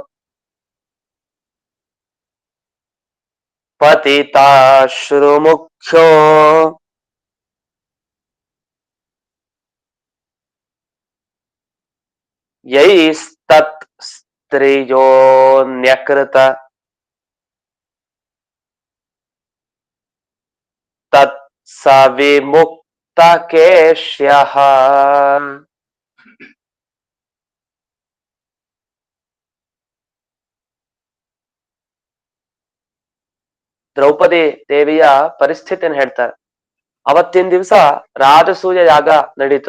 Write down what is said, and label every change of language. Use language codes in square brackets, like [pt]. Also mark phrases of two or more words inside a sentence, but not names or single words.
[sa] ಪತಿತಾಶ್ರುಮುಖ್ಯೋ ಯೈಸ್ತತ್ ಸ್ತ್ರಿಯೋನ್ಯಕೃತ ತತ್ ಸ ವಿಮುಕ್ತ ಕೇಶ್ಯಃ. [kn] ದ್ರೌಪದಿ ದೇವಿಯ ಪರಿಸ್ಥಿತಿಯನ್ನು ಹೇಳ್ತಾರೆ. ಅವತ್ತಿನ ದಿವಸ ರಾಜಸೂಯ ಯಾಗ ನಡೀತು.